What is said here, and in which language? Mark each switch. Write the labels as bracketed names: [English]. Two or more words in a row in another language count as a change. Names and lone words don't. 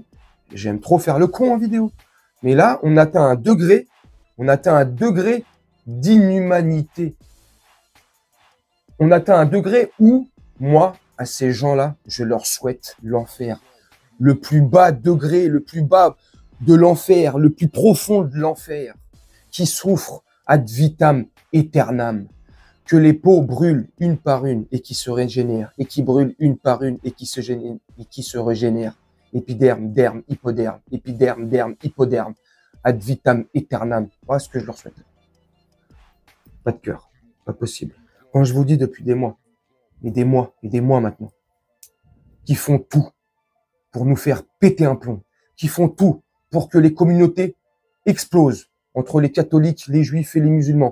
[French] J'aime trop faire le con en vidéo. Mais là, on atteint un degré d'inhumanité. On atteint un degré où, moi, à ces gens-là, je leur souhaite l'enfer. Le plus bas degré, le plus bas de l'enfer, le plus profond de l'enfer, qui souffre [Latin] ad vitam aeternam, [French] que les peaux brûlent une par une et qui se régénèrent, et qui brûlent une par une et qui se régénèrent. Épiderme, derme, hypoderme, épiderme, derme, hypoderme, [Latin] ad vitam aeternam. [French] Voilà ce que je leur souhaite. Pas de cœur, pas possible. Quand je vous dis depuis des mois, et des mois, et des mois maintenant, qui font tout pour nous faire péter un plomb, qui font tout pour que les communautés explosent entre les catholiques, les juifs et les musulmans.